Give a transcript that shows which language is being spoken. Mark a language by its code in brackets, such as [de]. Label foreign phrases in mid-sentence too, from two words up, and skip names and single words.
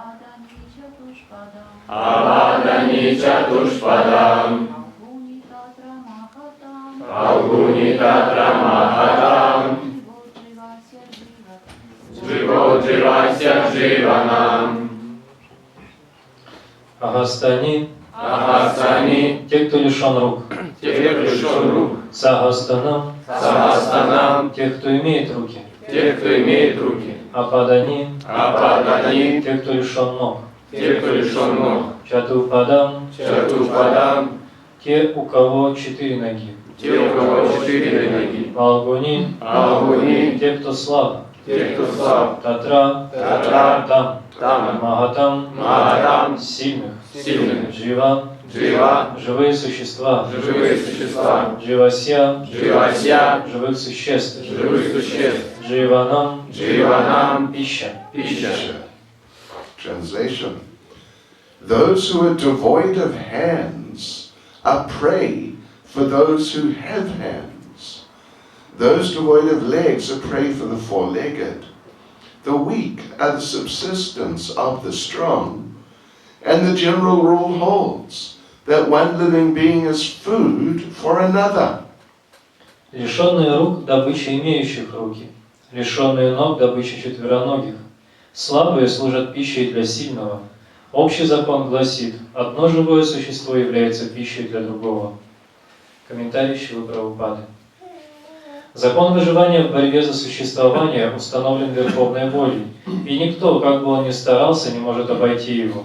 [sa] पदानि चतुष्पदाम्. अपदानि चतुष्पदाम्. फल्गूनि तत्र महताम्. फल्गूनि तत्र महताम्। जीवो जीवस्य जीवनम्. Агастани, Ahastani. [ru] те, кто лишен рук. Те, кто лишен рук. [sa] Сагастанам, Сахастанам. [ru] те, кто имеет руки. Те, кто имеет руки. [sa] Ападани, Ападани. [ru] те, кто лишен ног. Те, кто лишен ног. [sa] Чатупадам, Чатушпадам. [ru] те, у кого 4 ноги. Те, у кого 4 ноги. [sa] Алгуни, Алгуни. [ru] те, кто слаб. Те, кто слаб. [sa] Татра, Татра. [ru] там, Там. [sa] Магатам, Магатам. [ru] сильных. Сильных. [sa] Джива, Джива. [ru] живые существа. Живые существа. [sa] Дживася, Дживася. [ru] живых существ. Живых существ. [sa] Дживанам, Дживанам. [ru] пища. Пища. [en] Translation. Those who are devoid of hands are prey for those who have hands. Those devoid of legs are prey for the four-legged. The weak are the subsistence of the strong. And the general rule holds that one living being is food for another. [ru] Лишенные рук – добыча имеющих руки. Лишенные ног – добыча четвероногих. Слабые служат пищей для сильного. Общий закон гласит, одно живое существо является пищей для другого. Комментарий Шрилы Прабхупады. Закон выживания в борьбе за существование установлен верховной волей, и никто, как бы он ни старался, не может обойти его.